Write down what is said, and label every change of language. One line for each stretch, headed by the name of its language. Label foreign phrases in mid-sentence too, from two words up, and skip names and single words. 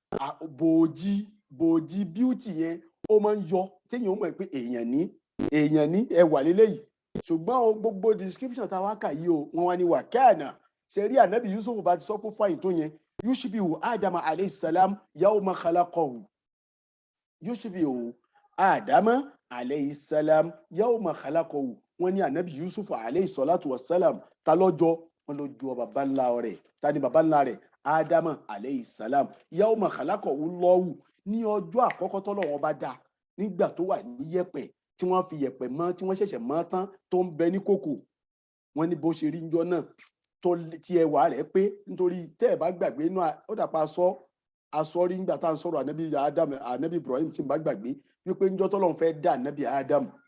Yoruba: bòójì beauty yẹn ó máa ń yọ téèyàn mọ̀ pé èèyàn ní ẹwà lélẹ́yìí ṣùgbọ́n gbogbo description tá a wá kà yìí o wọ́n wá ní wà káànà ṣe rí ànábì Yusuf bá ti sọ pé fáyìn tó yẹn
Arabic: يشبه آدم عليه السلام يوم خلقه يشبه آدم عليه السلام يوم خلقه
Yoruba: wọ́n ní ànábì Yusuf
Arabic: عليه الصلاة والسلام
Yoruba: ta lọ́jọ́ wọn ló ju bàbá ńlá rẹ̀ ta ni bàbá ńlá rẹ̀
Arabic: آدم عليه السلام يوم خلقه الله
Yoruba: ní ọjọ́ àkọ́kọ́ tọ́lọ́run bá dá nígbà tó wà ní yẹ̀pẹ̀ tí wọ́n fi yẹ̀pẹ̀ mọ́ tí wọ́n ṣẹ̀ṣẹ̀ mọ́ tán tó ń bẹ ní kòkò wọ́n ní bó ṣe rí njọ́ náà tí ẹwà rẹ̀ pé nítorí tẹ́ ẹ bá gbàgbé inú ó dàpọ̀ aṣọ rí nígbà tá à ń sọ̀rọ̀ ànábì Ibrahim tí n bá gbàgbé wípé níjọ́ tọ́lọ́run fẹ́ dá ànábì Adam